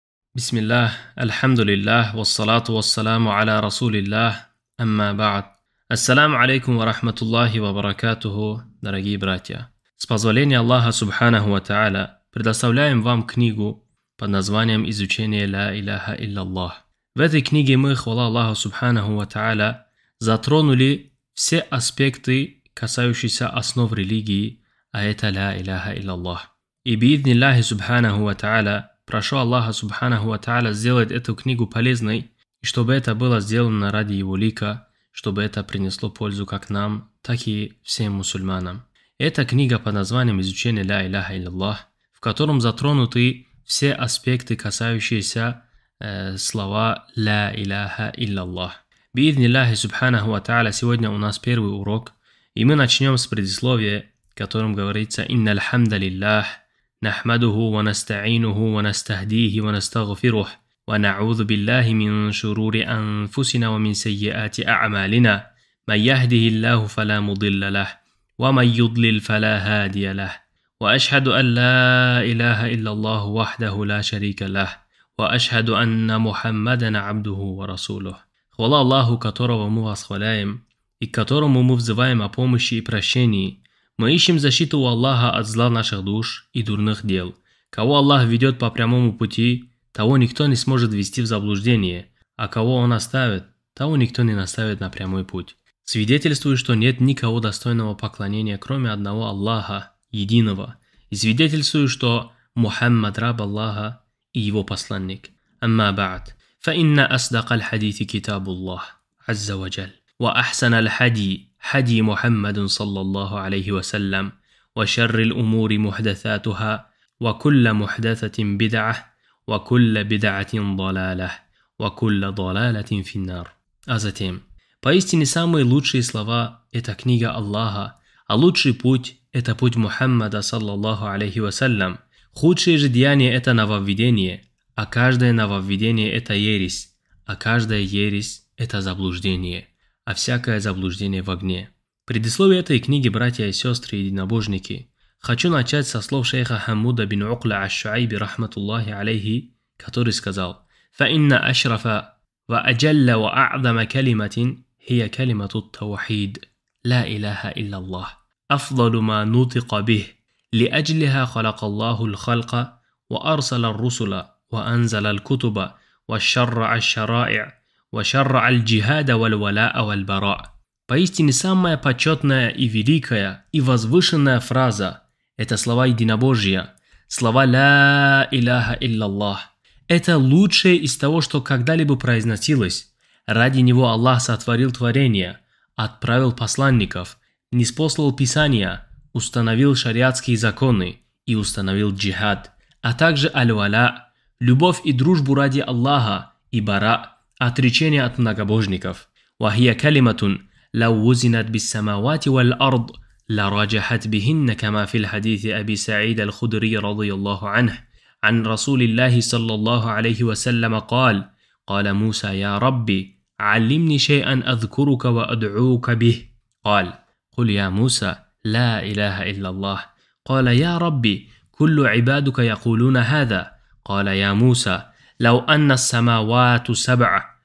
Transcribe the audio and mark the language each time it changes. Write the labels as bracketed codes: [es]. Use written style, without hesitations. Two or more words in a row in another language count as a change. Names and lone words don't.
[ar] بسم الله، الحمد لله، والصلاة والسلام على رسول الله، أما بعد. السلام عليكم ورحمة الله وبركاته, [ru] дорогие братья. С позволения Аллаха [ar] سبحانه وتعالى [ru] предоставляем вам книгу под названием «Изучение [ar] لا إله إلا الله». [ru] В этой книге мы, хвала Аллаху [ar] سبحانه وتعالى, [ru] затронули все аспекты, касающиеся основ религии, а это [ar] لا إله إلا الله. [ru] И [ar] بإذن الله سبحانه وتعالى [ru] прошу Аллаха [ar] سبحانه وتعالى [ru] сделать эту книгу полезной, и чтобы это было сделано ради Его лика, чтобы это принесло пользу как нам, так и всем мусульманам. Эта книга под названием «Изучение [ar] لا إله إلا الله», [ru] в котором затронуты все аспекты, касающиеся слова [ar] «لا إله إلا الله». بإذن الله سبحانه وتعالى [ru] сегодня у нас первый урок, и мы начнем с предисловия, в котором говорится [ar] «إن الحمد لله». نحمده ونستعينه ونستهديه ونستغفره ونعوذ بالله من شرور أنفسنا ومن سيئات أعمالنا من يهده الله فلا مضل له ومن يضلل فلا هادي له وأشهد أن لا إله إلا الله وحده لا شريك له وأشهد أن محمدا عبده ورسوله. [ru] Хвала Аллаху, которого мы восхваляем и к которому мы взываем о помощи и прощении. Мы ищем защиту у Аллаха от зла наших душ и дурных дел. Кого Аллах ведет по прямому пути, того никто не сможет ввести в заблуждение, а кого Он оставит, того никто не наставит на прямой путь. Свидетельствую, что нет никого достойного поклонения, кроме одного Аллаха, единого, и свидетельствую, что Мухаммад раб Аллаха и его посланник. [ar] أما بعد. فإن أصدق الحديث كتاب الله عز وجل وأحسن الحدي حدي محمد صلى الله عليه وسلم وشر الأمور محدثاتها وكل محدثة بدعة وكل بدعة ضلالة وكل ضلالة في النار. [ru] А затем, поистине самые лучшие слова – это книга Аллаха, а лучший путь – это путь Мухаммада [ar] صلى الله عليه وسلم. [ru] Худшие же деяния – это нововведение, а каждое нововведение – это ересь, а каждая ересь – это заблуждение, а всякое заблуждение в огне. Предисловие этой книги, братья и сестры и единобожники, хочу начать со слов шейха Хамуда бин Укля аш-Шуайби [ar] رحمة الله عليه, [ru] который сказал: [ar] «فإن أشرف وأجل وأعظم كلمة هي كلمة التوحيد، لا إله إلا الله، أفضل ما نطق به، لأجلها خلق الله الخلق، وأرسل الرسل، وأنزل الكتب، وشرع الشرائع، وشرع الجهاد والولاء والبراء». [ru] Поистине самая почетная и великая и возвышенная фраза – это слова единобожия, слова [ar] «لا إله إلا الله». [ru] Это лучшее из того, что когда-либо произносилось. Ради него Аллах сотворил творение, отправил посланников, ниспослал писания, установил шариатские законы и установил джихад, а также аль-валя – любовь и дружбу ради Аллаха, и бара – отречение от многобожников. [ar] «وهي كلمة» لو وزنت بالسماوات والأرض لراجحت بهن كما في الحديث أبي سعيد الخدري رضي الله عنه عن رسول الله صلى الله عليه وسلم قال موسى يا ربي علمني شيئا أذكرك وأدعوك به قال قل يا موسى لا إله إلا الله قال يا ربي كل عبادك يقولون هذا قال يا موسى لو أن السماوات سبع